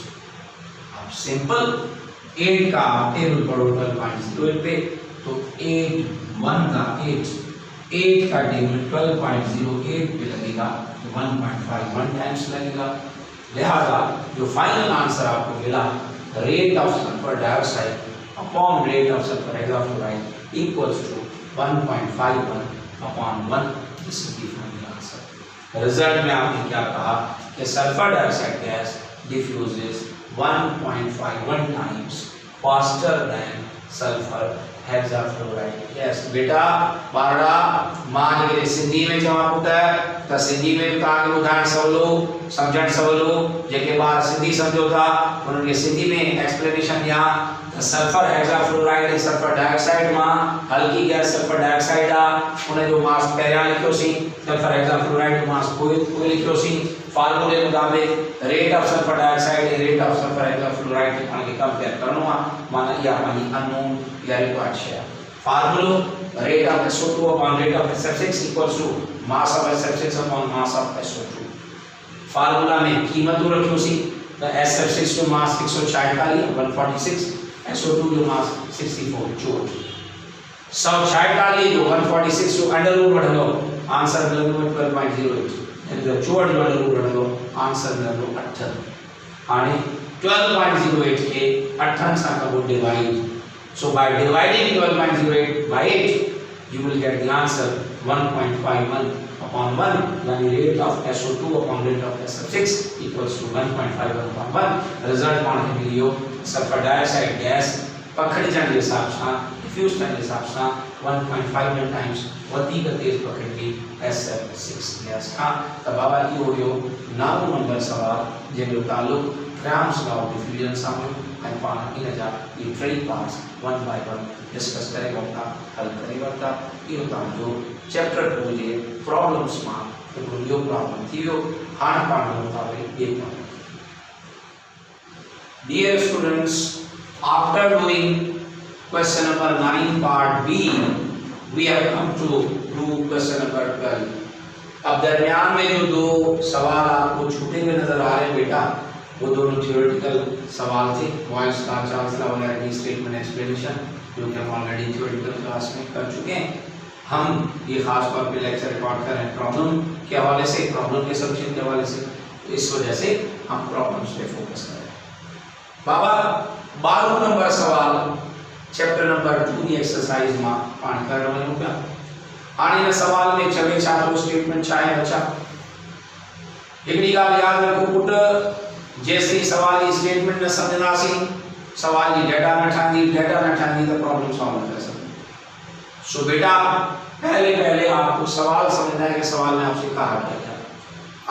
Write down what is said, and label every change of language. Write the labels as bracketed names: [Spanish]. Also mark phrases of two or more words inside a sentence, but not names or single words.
[Hindi] अब सिंपल 8 का टेबल पढ़ो 12.08 पे, तो 8 1 का 8 का टेबल 12.08 पे लगेगा तो 1.51 टाइम्स लगेगा। लिहाजा जो फाइनल आंसर आपको मिला [English] rate of sulfur dioxide upon rate of sulfur hexafluoride equals to 1.51 upon 1। This is the final answer। [Hindi] रिजल्ट में आपने क्या कहा कि [English] sulfur dioxide [Hindi] गैस [English] diffuses 1.51 times faster than sulfur hexafluoride [Hindi] गैस। [Sindhi] बेटा बारड़ा मां जे सिंधी में चवा पुटा त सिंधी में भी तव्हांखे ॿुधाइण सवलो, सम्झण सवलो। जेके ॿार सिंधी सम्झो था उन्हनि खे सिंधी में एक्सप्लेनेशन ॾियां त [English] sulfur hexafluoride [Sindhi] ऐं [English] sulfur dioxide [Sindhi] मां हल्की गैस [English] sulfur dioxide [Sindhi] आहे, उन जो मास पहिरियां लिखियोसीं, [English] sulfur hexafluoride [Sindhi] जो मास पोइ लिखियोसीं। फार्मूले मुताबिक़ [English] rate of sulfur dioxide [Sindhi] ऐं [English] rate of sulfur hexafluoride [Sindhi] खे पाण खे कंपेयर करणो आहे, माना इहा पंहिंजी अननोन या रिक्वायर्ड शइ आहे। [English] फार्मूलो rate of SO2 upon rate of SF6 equals to mass of SF6 upon mass of SO2. [Sindhi] फार्मूला में कीमतों रखियोसीं त SF6 जो मास 146 146, SO2 जो मास 64 64। 146 जो 146 जो [English] under root [Sindhi] वठंदो आंसर मिलंदो 12.08, यानी त 64 जो [English] under root [Sindhi] वठंदो आंसर मिलंदो 8। हाणे 12.08 के 8 सां कबो डिवाइड। [English] So by dividing 12.08 by 8, you will get the answer 1.51 upon 1, यानी rate of SO2 upon rate of SF6 equals to 1.51 upon 1। [Sindhi] रिजल्ट पाण खे मिलियो [English] sulfur dioxide gas [Sindhi] पखड़जण जे हिसाब सां, डिफ्यूज थियण जे हिसाब सां 1.51 टाइम्स वधीक तेज पखड़जी SF6 गैस खां। त बाबा इहो हुयो 9 नंबर सवाल जंहिंजो तालुक [English] Graham's law of diffusion [Sindhi] सां हुयो ऐं पाण इन जा इहे टई पार्ट्स [English] 1 by 1 [Sindhi] डिस्कस करे वरिता, हल करे वरिता। इहो तव्हांजो चैप्टर 2 जे प्रॉब्लम्स मां हिकिड़ो इहो प्रॉब्लम थी वियो। हाणे पाण मुताबिक़ ॿिए प्रॉब्लम। [English] dear students, after doing question number 9 part B, we have come to do question number 12. [Hindi] अब दरमियान में जो दो सवाल आपको छूटे हुए नजर आ रहे हैं बेटा, वो दोनों थियोरेटिकल सवाल थे, वॉइस का चांसला वगैरह की [English] statement explanation, [Hindi] जो कि हम ऑलरेडी [English] theoretical class [Hindi] में कर चुके हैं। हम ये खास तौर पे [English] lecture record [Hindi] कर रहे हैं प्रॉब्लम के हवाले से, प्रॉब्लम के सॉल्यूशन के हवाले से, तो इस वजह से हम प्रॉब्लम्स पे फोकस कर रहे हैं। बाबा 12 नंबर सवाल [English] chapter number 2 [Hindi] की एक्सरसाइज में पाण कर रहे हैं। [Sindhi] हाणे इन सवाल में चवे छा तो स्टेटमेंट छा है बच्चा, हिकड़ी गाल याद रखो पुट, [Hindi] जैसे सवाल की स्टेटमेंट न समझनासी, सवाल की डेटा न ठांदी तो प्रॉब्लम सॉल्व न कर सकते। सो बेटा पहले आपको सवाल समझना है कि सवाल में आपसे कहा क्या है।